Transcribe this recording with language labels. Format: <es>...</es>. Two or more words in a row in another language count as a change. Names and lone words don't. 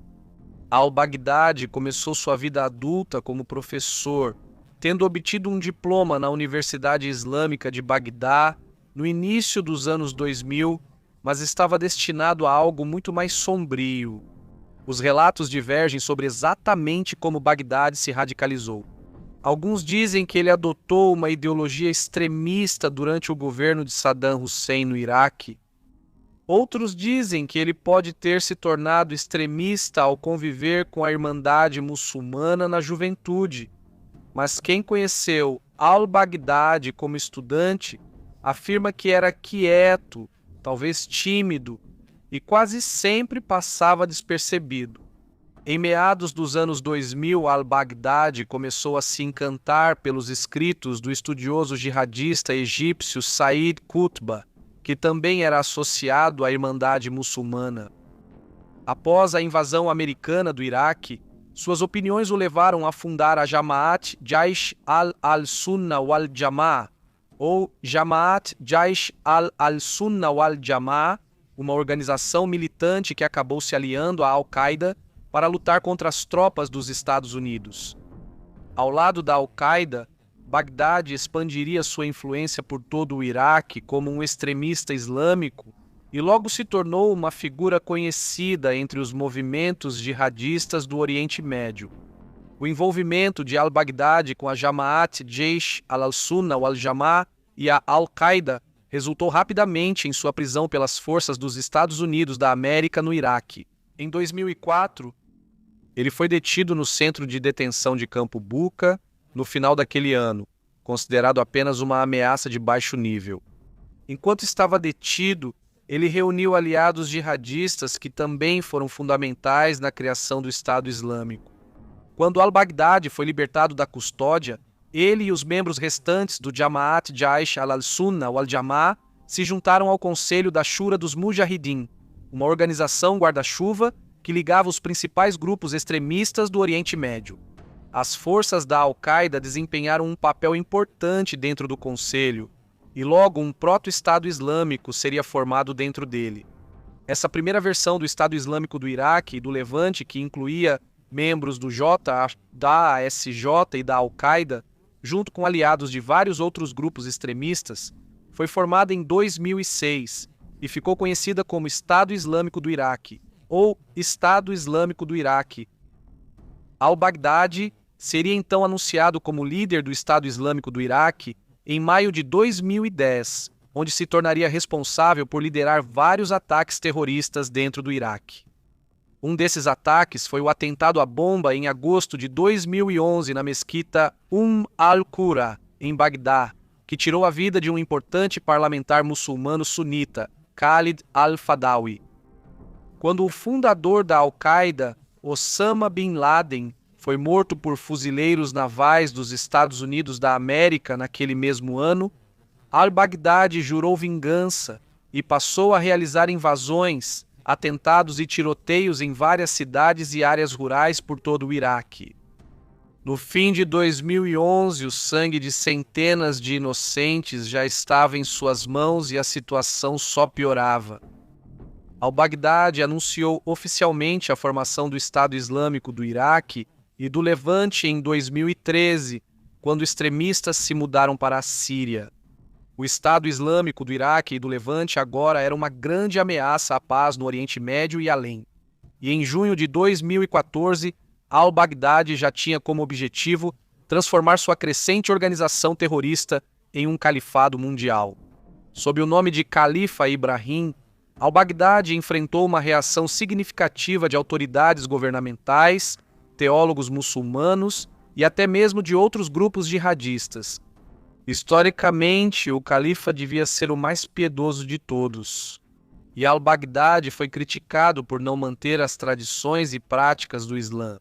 <pt>Al-Baghdadi começou sua vida adulta como professor, tendo obtido um diploma na Universidade Islâmica de Bagdá no início dos anos 2000, mas estava destinado a algo muito mais sombrio. Os relatos divergem sobre exatamente como Baghdadi se radicalizou. Alguns dizem que ele adotou uma ideologia extremista durante o governo de Saddam Hussein no Iraque. Outros dizem que ele pode ter se tornado extremista ao conviver com a Irmandade Muçulmana na juventude. Mas quem conheceu al-Baghdadi como estudante afirma que era quieto, talvez tímido, e quase sempre passava despercebido. Em meados dos anos 2000, al-Baghdadi começou a se encantar pelos escritos do estudioso jihadista egípcio Said Qutb, que também era associado à Irmandade Muçulmana. Após a invasão americana do Iraque, suas opiniões o levaram a fundar a Jamaat Jaish al-Sunnah wal-Jamaah, ou Jamaat Jaish al-Sunnah wal-Jamaah, uma organização militante que acabou se aliando à Al-Qaeda para lutar contra as tropas dos Estados Unidos. Ao lado da Al-Qaeda, Bagdade expandiria sua influência por todo o Iraque como um extremista islâmico e logo se tornou uma figura conhecida entre os movimentos jihadistas do Oriente Médio. O envolvimento de al-Baghdadi com a Jamaat Jaish al-Sunnah wal-Jamaa e a Al-Qaeda resultou rapidamente em sua prisão pelas forças dos Estados Unidos da América no Iraque. Em 2004, ele foi detido no centro de detenção de Campo Bucca no final daquele ano, considerado apenas uma ameaça de baixo nível. Enquanto estava detido, ele reuniu aliados jihadistas que também foram fundamentais na criação do Estado Islâmico. Quando al-Baghdadi foi libertado da custódia, ele e os membros restantes do Jamaat Jaish al-Sunnah wal-Jamaa se juntaram ao Conselho da Shura dos Mujahideen, uma organização guarda-chuva que ligava os principais grupos extremistas do Oriente Médio. As forças da Al-Qaeda desempenharam um papel importante dentro do Conselho, e logo um proto-Estado Islâmico seria formado dentro dele. Essa primeira versão do Estado Islâmico do Iraque e do Levante, que incluía membros do da ASJ e da Al-Qaeda, junto com aliados de vários outros grupos extremistas, foi formada em 2006 e ficou conhecida como Estado Islâmico do Iraque, ou Estado Islâmico do Iraque. Al-Baghdadi seria então anunciado como líder do Estado Islâmico do Iraque em maio de 2010, onde se tornaria responsável por liderar vários ataques terroristas dentro do Iraque. Um desses ataques foi o atentado à bomba em agosto de 2011 na mesquita al-Qura, em Bagdá, que tirou a vida de um importante parlamentar muçulmano sunita, Khalid al-Fadawi. Quando o fundador da Al-Qaeda, Osama Bin Laden, foi morto por fuzileiros navais dos Estados Unidos da América naquele mesmo ano, al-Baghdadi jurou vingança e passou a realizar invasões, atentados e tiroteios em várias cidades e áreas rurais por todo o Iraque. No fim de 2011, o sangue de centenas de inocentes já estava em suas mãos e a situação só piorava. Al-Baghdadi anunciou oficialmente a formação do Estado Islâmico do Iraque e do Levante em 2013, quando extremistas se mudaram para a Síria. O Estado Islâmico do Iraque e do Levante agora era uma grande ameaça à paz no Oriente Médio e além. E em junho de 2014, al-Baghdadi já tinha como objetivo transformar sua crescente organização terrorista em um califado mundial. Sob o nome de Califa Ibrahim, al-Baghdadi enfrentou uma reação significativa de autoridades governamentais, teólogos muçulmanos e até mesmo de outros grupos jihadistas. Historicamente, o califa devia ser o mais piedoso de todos. E al-Baghdadi foi criticado por não manter as tradições e práticas do Islã.</pt>